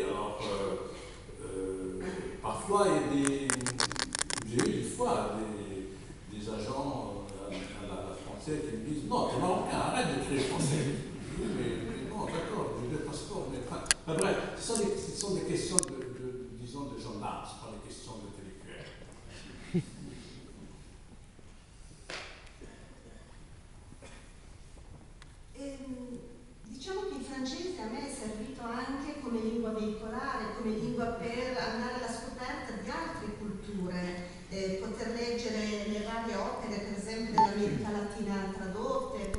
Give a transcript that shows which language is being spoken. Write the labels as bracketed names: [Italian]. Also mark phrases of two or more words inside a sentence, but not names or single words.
[French] Alors, parfois, j'ai eu des fois des agents à la frontière qui me disent non, t'es marocain, arrête d'écrire français. mais non, d'accord, j'ai deux passeports. Mais bref, ce sont des questions disons, de gens là, ce ne sont pas des questions d'intellectuels. [Italian] Diciamo che il francese a me è servito anche come lingua veicolare, come lingua per andare alla scoperta di altre culture, poter leggere le varie opere, per esempio dell'America Latina tradotte,